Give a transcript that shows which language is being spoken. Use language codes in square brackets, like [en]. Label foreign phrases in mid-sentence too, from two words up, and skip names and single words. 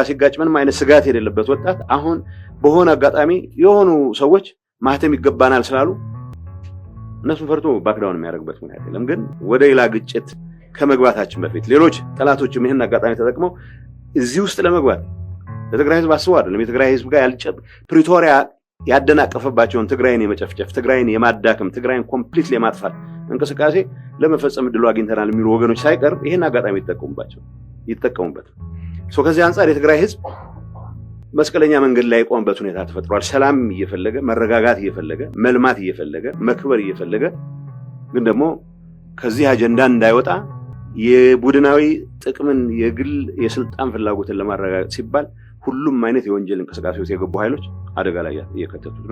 [am] ሲጋጭ ምንም አይነት ስጋት የሌለበት ወጣት አሁን በሆነ አጋጣሚ የሆኑ ሰዎች ማህተም ይገባናል ስላሉ እነሱ ፈርቶ ባክዳውን የሚያደርግበት ምክንያት የለም። ግን ወደ ሌላ ግጭት ከመግባታችን በፊት ሌሎች ጠላቶችም ይህን አጋጣሚ ተጠቅመው እዚህ ውስጥ ለመግባት ለትግራይ ህዝብ አስበው አይደለም የትግራይ ህዝብ ጋር ፕሪቶሪያ ያደናቀፈባቸውን ትግራይን የመጨፍጨፍ ትግራይን የማዳከም ትግራይን ኮምፕሊትሊ የማጥፋት እንቅስቃሴ ለመፈጸም እድሉ አግኝተናል የሚሉ ወገኖች ሳይቀር ይህን አጋጣሚ ይጠቀሙበት። ከዚህ አንጻር የትግራይ ህዝብ መስቀለኛ መንገድ ላይ የቆመበት ሁኔታ ተፈጥሯል። ሰላም እየፈለገ መረጋጋት እየፈለገ መልማት እየፈለገ መክበር እየፈለገ ግን ደግሞ ከዚህ አጀንዳ እንዳይወጣ የቡድናዊ ጥቅምን የግል የስልጣን ፍላጎትን ለማረጋገጥ ሲባል ሁሉም አይነት የወንጀል እንቅስቃሴ ውስጥ የገቡ ኃይሎች አደጋ ላይ እየከተቱት ነው።